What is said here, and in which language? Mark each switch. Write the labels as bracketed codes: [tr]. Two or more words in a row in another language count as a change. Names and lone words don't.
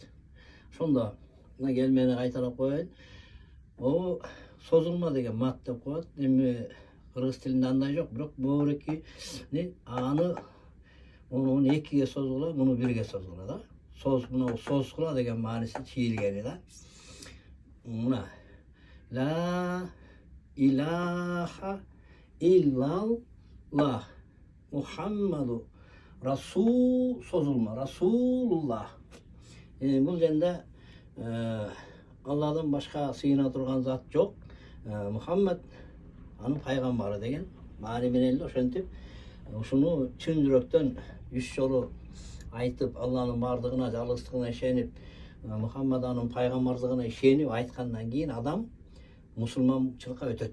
[ky] Ошондо мына келмени кайталап коеюн. Могу созулма деген мат деп коет. Эми кыргыз тилинде андай жок, бирок бул эки аны муну экиге созгула, муну бирге созгула да. Созгула деген мааниси чийилгени да. [ar] Мына لا إله إلا الله محمد رسول созулма, Расулуллах. [ky] Бул жерде Алладан башка сыйына турган зат жок. Мухаммад анын пайгамбары деген маани менен эле ошентип ушуну чын жүрөктөн 3 жолу айтып, Алланын бардыгына, жалгыздыгына ишенип, Мухаммад анын пайгамбардыгына ишенип айткандан кийин адам мусулманчылыкка өтөт.